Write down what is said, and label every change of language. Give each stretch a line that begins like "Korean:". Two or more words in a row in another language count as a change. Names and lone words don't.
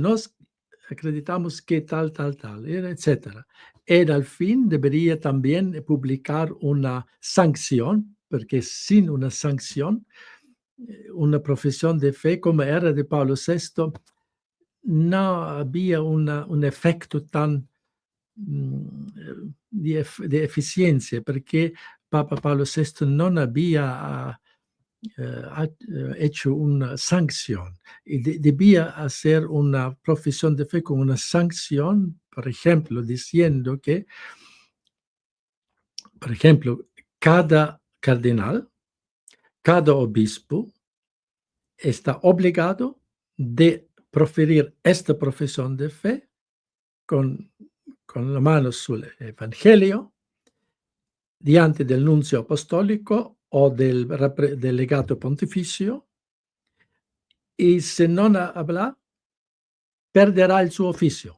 Spanish: Nos acreditamos que tal, etc. Y al fin debería también publicar una sanción, porque sin una sanción, una profesión de fe como era de Pablo VI no había un effetto tan
Italian: di efficienza, perché Papa Paolo VI non
Spanish: había hecho una sanción y debía hacer una profesión de fe con una sanción, por ejemplo, diciendo que, por ejemplo, cada cardenal, cada obispo está obligado de proferir esta profesión de fe con la mano sul Evangelio diante del nuncio apostólico o del legato pontificio, y si non habla, perderá el su oficio.